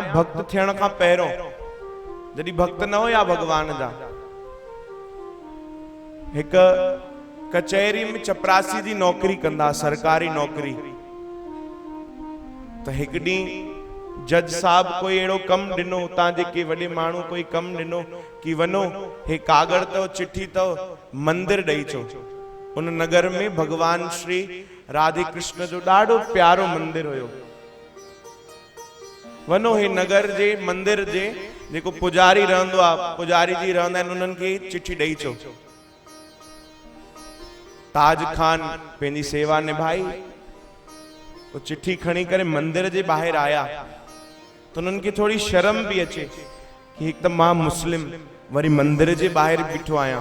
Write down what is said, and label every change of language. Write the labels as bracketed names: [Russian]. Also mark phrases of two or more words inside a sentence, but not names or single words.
[Sindhi] भक्त थियण खां पहिरों, जॾहिं भक्त न हुया भगवान जा, हिकु कचहरी में चपरासी जी नौकरी कंदा, सरकारी नौकरी। त हिकु ॾींहुं जज साहब कोई अहिड़ो कमु ॾिनो, उतां जेके वॾे माण्हू कोई कमु ॾिनो कि वञो हे कागड़ अथव चिठी अथव मंदिर ॾेई अचो। उन नगर में भगवान श्री राधे कृष्ण जो ॾाढो प्यारो मंदिर हुयो। वञो हे नगर जे मंदिर जे जेको पुजारी रहंदो आहे, पुजारी जी रहंदा आहिनि, उन्हनि खे चिठी ॾेई अचो। ताज खान पंहिंजी सेवा निभाई, वो चिठी खणी करे मंदिर जे ॿाहिरि आया तो उन्हनि खे थोड़ी शर्म भी अचे कि हिकु त मां मुस्लिम वरी मंदिर जे ॿाहिरि बीठो आहियां।